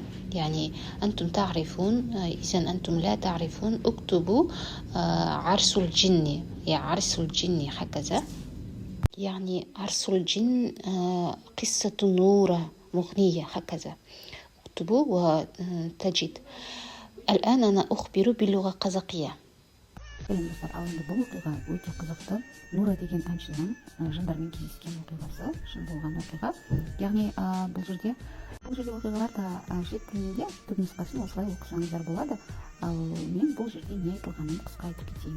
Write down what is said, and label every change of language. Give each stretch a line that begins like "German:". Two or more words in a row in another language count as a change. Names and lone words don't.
Arabic: يعني أنتم تعرفون، إذا أنتم لا تعرفون اكتبوا عرس الجن، يعني عرس الجن هكذا. يعني عرس الجن، قصة نورة مغنية هكذا، اكتبوا وتجد. الآن أنا أخبر باللغة القزاقية.
Kazakh: достар, ал енді бұл оқиға өте қызықты. Нура деген әншінің жандармен кездескен оқиғасы, шын болған оқиға. Яғни бұл жерде оқиғалар да шет тілінде түпнұсқасын осылай оқысаңыздар болады. Ал мен бұл жерде не айтылғанын қысқа айтып кетейін.